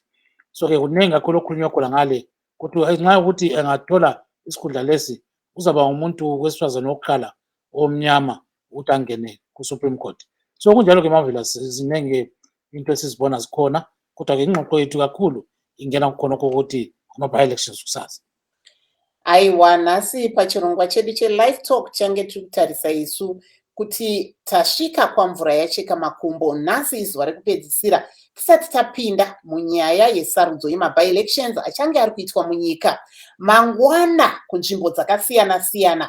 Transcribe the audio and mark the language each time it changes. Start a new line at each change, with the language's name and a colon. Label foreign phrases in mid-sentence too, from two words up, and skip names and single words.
North Ndebele: So-ke kuningi kakhulu okukhulunywa khona ngale ukuthi nxa ukuthi engathola isikhundla lesi uzaba umuntu wesifazane wokuqala omnyama ukuthi angene ku-Supreme Court. So kunjalo-ke Marvelous, ziningi into esizibona zikhona kodwa-ke ingxoxo yethu kakhulu ingena kukhonokho ukuthi ama-by-elections kusasa.
Shona: Aiwa, nasi pachirongwa chedu che-Livetalk change tiri kutarisa isu kuti tasvika kwamvura yacheka makumbo nhasi izuva rekupedzisira tisati tapinda munyaya yesarudzo yema-by-elections achange ari kuitwa munyika mangwana kunzvimbo dzakasiyana-siyana.